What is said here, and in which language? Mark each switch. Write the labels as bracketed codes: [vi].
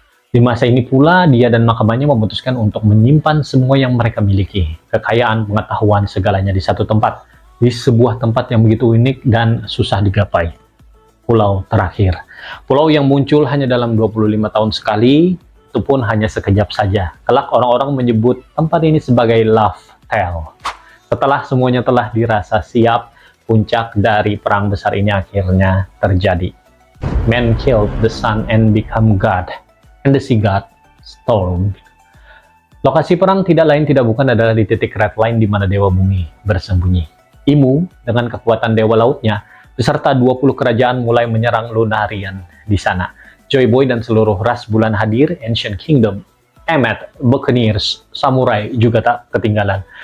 [id] Di masa ini pula, dia dan makamannya memutuskan untuk menyimpan semua yang mereka miliki, kekayaan, pengetahuan, segalanya di satu tempat, di sebuah tempat yang begitu unik dan susah digapai. Pulau terakhir. Pulau yang muncul hanya dalam 25 tahun sekali, itu pun hanya sekejap saja. Kelak orang-orang menyebut tempat ini sebagai Love Tale. Setelah semuanya telah dirasa siap, puncak dari perang besar ini akhirnya terjadi. [en] Man killed the sun and become God, and the sea god stormed. [id] Lokasi perang tidak lain tidak bukan adalah di titik Red Line di mana Dewa Bumi bersembunyi. Imu dengan kekuatan Dewa Lautnya beserta 20 kerajaan mulai menyerang Lunarian di sana. Joy Boy dan seluruh ras bulan hadir, Ancient Kingdom, Emmet, Buccaneers, Samurai juga tak ketinggalan.